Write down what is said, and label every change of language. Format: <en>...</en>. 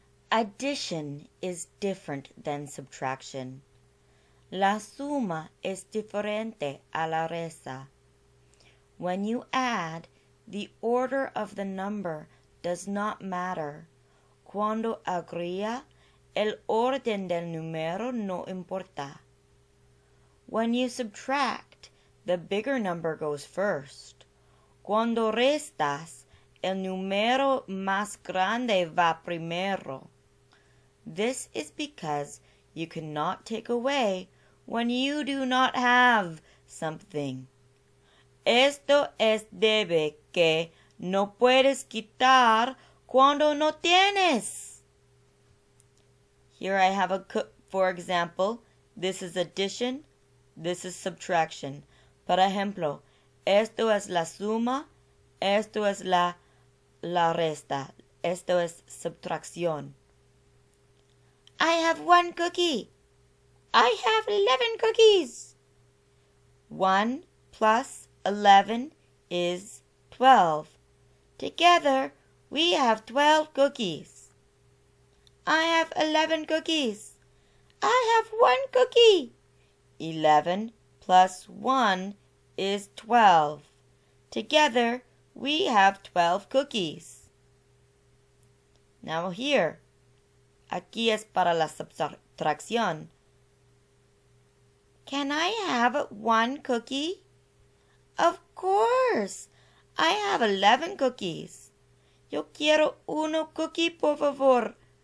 <en>Addition is different than subtraction.</en> <es>La suma es diferente a la resta.</es> <en>When you add, the order of the number does not matter.</en> <es>Cuando agrega, el orden del número no importa.</es> <en>When you subtract, the bigger number goes first.</en> <es>Cuando restas, el número más grande va primero.</es> <en>This is because you cannot take away when you do not have something.</en> <es>Esto es debe que no puedes quitar cuando no tienes.</es> <en>Here I have for example, this is addition, this is subtraction.</en> <es>Por ejemplo, esto es la suma, esto es la resta, esto es subtracción.</es> <en>I have 1 cookie. I have 11 cookies. 1 plus 11 is 12. Together, we have 12 cookies. I have 11 cookies. I have 1 cookie. 11 plus 1 is 12. Together, we have 12 cookies. Now here,</en> <es>aquí es para la subtracción.</es> <en>Can I have 1 cookie? Of course. I have 11 cookies.</en> <es>Yo quiero 1 cookie, por favor.</es>